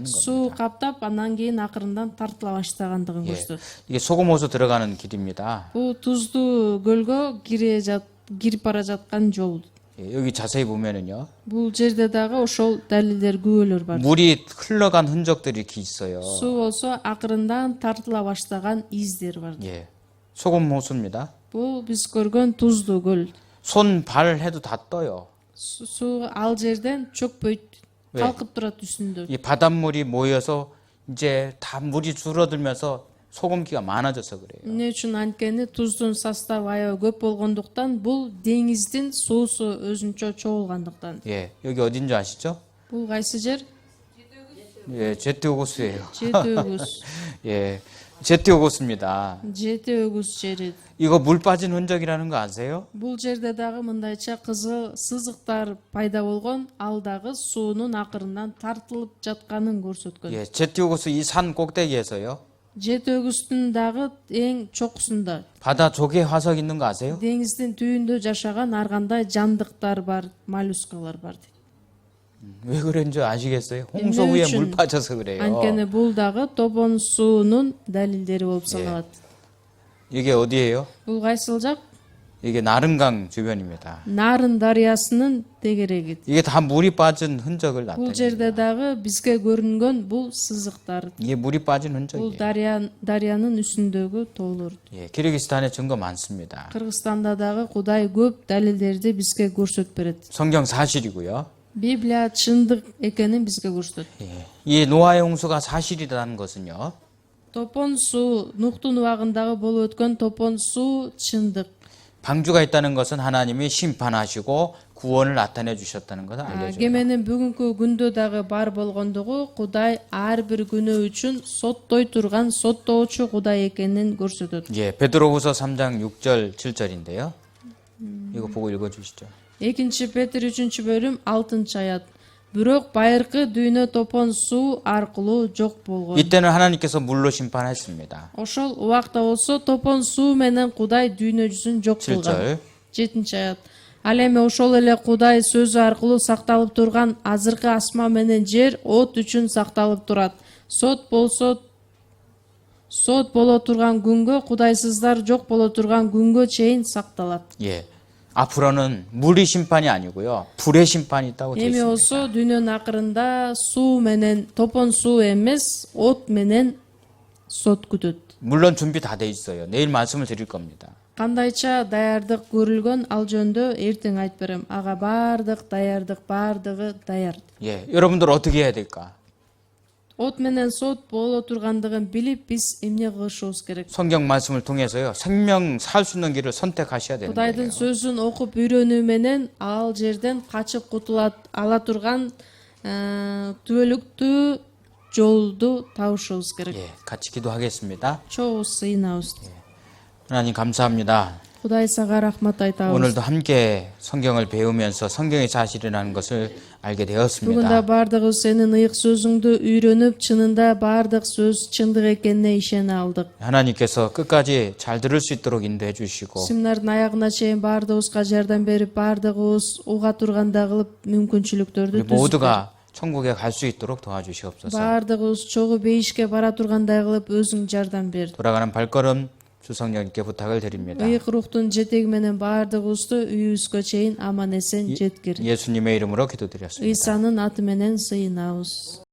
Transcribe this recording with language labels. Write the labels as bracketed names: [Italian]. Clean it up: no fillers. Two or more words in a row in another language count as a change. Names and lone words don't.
[Kyrgyz] Суу [Korean] 겁니다. [Kyrgyz] каптап, анан кийин акырындан тартыла баштагандыгын [Korean] 예, [Kyrgyz] көрсөтөт. [Korean] 이게 소금호수 들어가는 길입니다. [Kyrgyz] Бул Туздуу көлгө кирип бара жаткан жол. [Korean] 예, 여기 자세히 보면은요, [Kyrgyz] Бул жерде дагы ошол далилдер, күбөлөр бар. [Korean] 물이 흘러간 흔적들이 이렇게 있어요. [Kyrgyz] Суу болсо акырындан тартыла баштаган издер бар. [Korean] 예, 소금호수입니다. [Kyrgyz] Бул биз көргөн Туздуу көл. [Korean] 손, 발 해도 다 떠요. [Kyrgyz] Суу ал жерден чөкпөйт, [Korean] 왜? [Kyrgyz] калкып турат үстүндө. [Korean] 이 바닷물이 모여서 이제 다 물이 줄어들면서 소금기가 많아져서 그래요. [Kyrgyz] Эмне үчүн анткени туздун составы аябай көп болгондуктан, бул деңиздин суусу өзүнчө чогулгандыктан. [Korean] 예, 여기 어딘지 아시죠? [Kyrgyz] Бул кайсы жер? [Korean] 예, 제트오고스예요. [Kyrgyz] Жети өгүз. [Korean] 예, 제트오고스입니다. [Kyrgyz] Жети өгүз жери. [Korean] 이거 물 빠진 흔적이라는 거 아세요? [Kyrgyz] Бул жерде дагы мындайча кызыл сызыктар пайда болгон, ал дагы суунун акырындан тартылып жатканын көрсөткөн. [Korean] 예, 제트오고스 이 산 꼭대기에서요. [Kyrgyz] Жети өгүздүн дагы эң чокусунда, [Korean] 바다 조개 화석 있는 거 아세요? [Kyrgyz] деңиздин түбүндө жашаган ар кандай жандыктар бар, моллюскалар бар. [Korean] 왜 그런지 아시겠어요? 홍수 [Kyrgyz] эмне [Korean] 위에 [Kyrgyz] үчүн? [Korean] 물 빠져서 그래요. [Kyrgyz] Анткени бул дагы топон суунун далилдери болуп саналат. [Korean] 이게 어디예요? [Kyrgyz] Бул кайсыл жак? [Korean] 이게 나른강 주변입니다. [Kyrgyz] Нарын дарыясынын тегереги. [Korean] 이게 다 물이 빠진 흔적을 [Kyrgyz] Бул [Korean] 나타냅니다. [Kyrgyz] жерде дагы бизге көрүнгөн бул сызыктар. [Korean] 이게 물이 빠진 [Kyrgyz] Бул [Korean] 흔적이에요. [Kyrgyz] дарыянын үстүндөгү тоолор. [Korean] 예, 키르기스탄에 증거 많습니다. [Kyrgyz] Кыргызстанда дагы Кудай көп далилдерди бизге көрсөтүп берет. [Korean] 성경 사실이고요. [Kyrgyz] Библия чындык экенин бизге көрсөтөт. [Korean] 예, 이 노아의 홍수가 사실이라는 것은요. [Kyrgyz] Топон суу, Нухтун убагындагы болуп өткөн топон суу чындык. [Korean] 방주가 있다는 것은 하나님이 심판하시고 구원을 나타내 주셨다는 것을 알려줘요. [Kyrgyz] Кеменин бүгүнкү күндө дагы бар болгондугу Кудай ар бир күнөө үчүн соттой турган соттоочу Кудай экенин көрсөтөт. [Korean] 예, 베드로후서 3장 6절 7절인데요. 이거 보고 읽어 주시죠. [Kyrgyz] Экинчи Петр 3 бөлүм 6 аят. Бирок байыркы дүйнө топон суу аркылуу жок болгон. [Korean] 이때는 하나님께서 물로 심판했습니다. [Kyrgyz] Ошол убакта болсо топон суу менен Кудай дүйнө жүзүн жок [Korean] 7절. [Kyrgyz] кылган. 7 аят. Ал эми ошол эле Кудай сөзү аркылуу сакталып турган азыркы асман менен жер от үчүн сакталып турат. Сот боло турган күнгө, Кудайсыздар жок боло турган күнгө чейин сакталат. [Korean] 예. 앞으로는 물이 심판이 아니고요. 불의 심판이 있다고 되어 [Kyrgyz] Эми [Korean] 있습니다. [Kyrgyz] болсо дүйнөнүн акырында суу менен топон суу эмес, от менен сот күтөт. [Korean] 물론 준비 다 돼 있어요. 내일 말씀을 드릴 겁니다. [Kyrgyz] Кандайча даярдык көрүлгөн, ал жөнүндө эртең айтып берем. Ага баардыгы даяр. [Korean] 예. 여러분들 어떻게 해야 될까? [Kyrgyz] От менен сот боло тургандыгын билип, биз эмне кылышыбыз керек? [Korean] 성경 말씀을 통해서요. 생명 살 수 있는 길을 선택하셔야 되는 [Kyrgyz] Кудайдын [Korean] 거예요. [Kyrgyz] сөзүн окуп үйрөнүү менен ал жерден качып кутула ала турган түбөлүктүү жолду табышыбыз керек. [Korean] 예. 같이 기도하겠습니다. [Kyrgyz] Чогуу сыйынабыз. [Korean] 하나님 감사합니다. [Kyrgyz] Кудай сага рахмат айтабыз. [Korean] 오늘도 함께 성경을 배우면서 성경의 사실이라는 것을 알게 [Kyrgyz] Бүгүн да [Korean] 되었습니다. [Kyrgyz] бардыгыбыз сенин ыйык сөзүңдү үйрөнүп, чынында бардык сөз чындык экенине ишене алдык. [Korean] 하나님께서 끝까지 잘 들을 수 있도록 인도해 주시고 [Kyrgyz] Симнардын аягына чейин бардыгыбызга жардам берип, бардыгыбыз уга тургандай кылып мүмкүнчүлүктөрдү [Korean] 우리 모두가 천국에 갈 수 있도록 도와주시옵소서. [Kyrgyz] бардыгыбыз чогуу бейишке бара тургандай кылып өзүң жардам бер. [Korean] 돌아가는 발걸음 주성령님께 부탁을 드립니다. [Kyrgyz] Ыйык рухтун жетеги менен бардыгыбызды үйүбүзгө чейин аман эсен жеткир. [Korean] 예수님의 이름으로 기도드렸습니다. [Kyrgyz] Ыйсанын аты менен сыйынабыз.